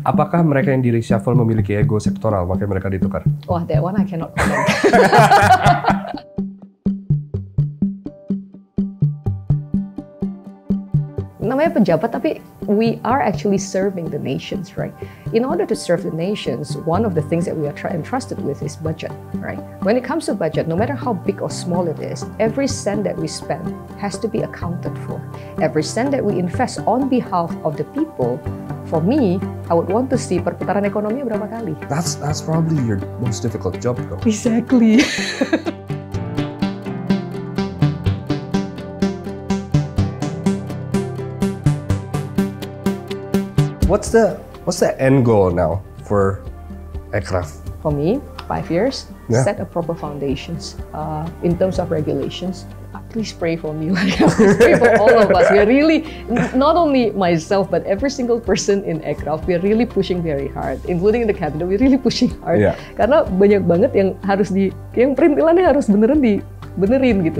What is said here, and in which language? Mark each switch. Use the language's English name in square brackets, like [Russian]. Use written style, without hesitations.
[Indonesian] Apakah mereka yang di reshuffle memiliki ego sektoral, makanya mereka ditukar? [English] Wah, that one I cannot comment. [Indonesian] Namanya pejabat, tapi [English] we are actually serving the nations, right? In order to serve the nations, one of the things that we are entrusted with is budget, right? When it comes to budget, no matter how big or small it is, every cent that we spend has to be accounted for. Every cent that we invest on behalf of the people, for me, I would want to see [Indonesian] perputaran ekonomi berapa kali. [English] That's probably your most difficult job, though. Exactly. What's the end goal now for Ekraf? For me, 5 years, Yeah. set a proper foundations in terms of regulations. Please pray for me, please pray for all of us. We are really, not only myself, but every single person in Ekraf, we are really pushing very hard, including in the cabinet, we're really pushing hard. Yeah. [Indonesian] Karena banyak banget yang harus yang perintilannya harus benerin gitu